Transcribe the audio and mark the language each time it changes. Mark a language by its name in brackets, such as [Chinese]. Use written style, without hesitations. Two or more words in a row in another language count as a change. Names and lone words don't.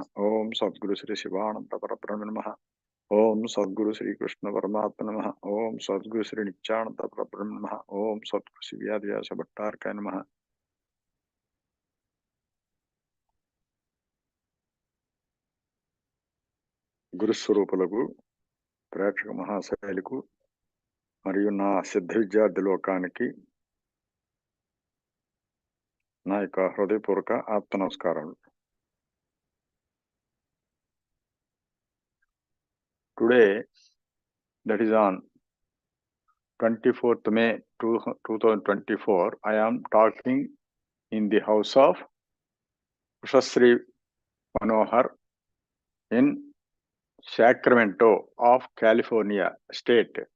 [Sanskrit] ॐ सद्गुरु श्री शिवानन्द परब्रह्म नमः। ॐ सद्गुरु श्री कृष्ण परमात्मा नमः. ॐ सद्गुरु श्री नित्यानन्द परब्रह्म नमः। ॐ सद्गुरु श्री व्यास भट्टारकाय नमः. [Telugu] గురు స్వరూపాలహు, ప్రేక్షక మహాశైలకు మరియు నా సిద్ధ విద్యార్థి లోకానికి నా యొక్క హృదయపూర్వక ఆత్మ నమస్కారాలు. [English] టుడే, that is on 24th May 2024, I am talking in the house of Ushasri Manohar in Sacramento of California state.